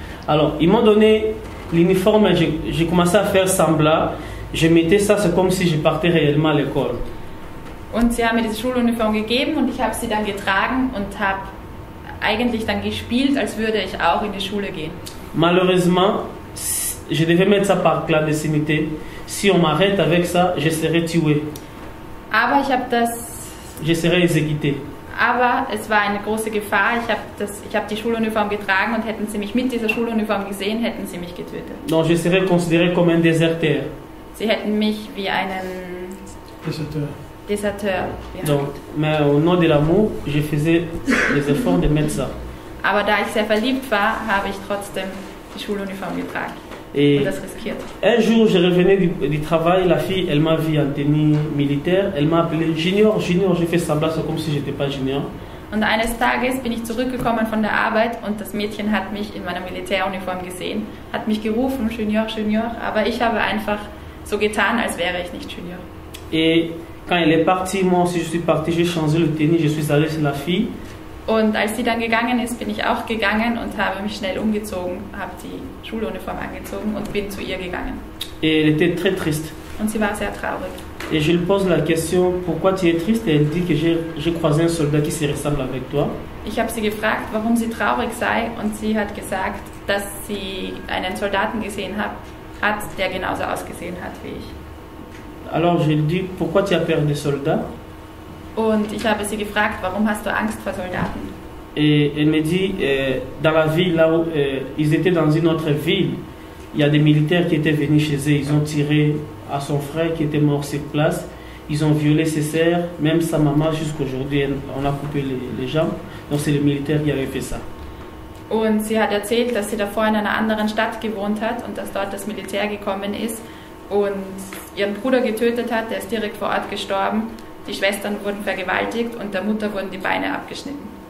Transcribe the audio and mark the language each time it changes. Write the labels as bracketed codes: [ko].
[fr] Alors, ils m'ont donné l'uniforme. J'ai commencé à faire semblant. Je mettais ça, c'est comme si je partais réellement à l'école. [de] Und sie haben mir diese Schuluniform gegeben und ich habe sie dann getragen und habe eigentlich dann gespielt, als würde ich auch in die Schule gehen. [fr] Malheureusement, je devais mettre ça par clandestinité. Si on m'arrête avec ça, je serai tué. [de] Aber [fr] je serai exécuté. [de] Aber es war eine große Gefahr. Ich habe die Schuluniform getragen und hätten sie mich mit dieser Schuluniform gesehen, hätten sie mich getötet. [fr] Donc je serais considéré comme un déserteur. [de] Sie hätten mich wie einen Deserteur behandelt. [fr] Donc, mais au nom de l'amour, je faisais les efforts de mettre ça. [de] Aber da ich sehr verliebt war, habe ich trotzdem die Schuluniform getragen. [fr] Et [de] und das riskiert. [fr] un jour, je revenais du travail, la fille, elle m'a vu en tenue militaire, elle m'a appelé Junior, Junior, j'ai fait semblant, c'est comme si j'étais pas Junior. [de] Und eines Tages bin ich zurückgekommen von der Arbeit und das Mädchen hat mich in meiner Militäruniform gesehen, hat mich gerufen, Junior, Junior, aber ich habe einfach so getan, als wäre ich nicht Junior. [fr] Et quand elle est partie, moi aussi je suis parti, j'ai changé le tenue, je suis allé chez la fille. [de] Und als sie dann gegangen ist, bin ich auch gegangen und habe mich schnell umgezogen, habe die Schuluniform angezogen und bin zu ihr gegangen. [fr] Et elle était très triste. [de] Und sie war sehr traurig. [fr] Et je lui pose la question, pourquoi tu es triste? Et elle dit que j'ai croisé un soldat qui se ressemble avec toi. [de] Ich habe sie gefragt, warum sie traurig sei, und sie hat gesagt, dass sie einen Soldaten gesehen hat, der genauso ausgesehen hat wie ich. [fr] Alors je lui dis, pourquoi tu as peur des soldats? [de] Und ich habe sie gefragt, warum hast du Angst vor Soldaten? [fr] Et elle me dit, dans la ville, là où ils étaient dans une autre ville, il y a des militaires qui étaient venus chez eux, ils ont tiré à son frère qui était mort sur place, ils ont violé ses sœurs, même sa maman, jusqu'aujourd'hui, on a coupé les jambes. Donc c'est le militaire qui avait fait ça. [de] Und sie hat erzählt, dass sie davor in einer anderen Stadt gewohnt hat und dass dort das Militär gekommen ist und ihren Bruder getötet hat, der ist direkt vor Ort gestorben. Die Schwestern wurden vergewaltigt und der Mutter wurden die Beine abgeschnitten.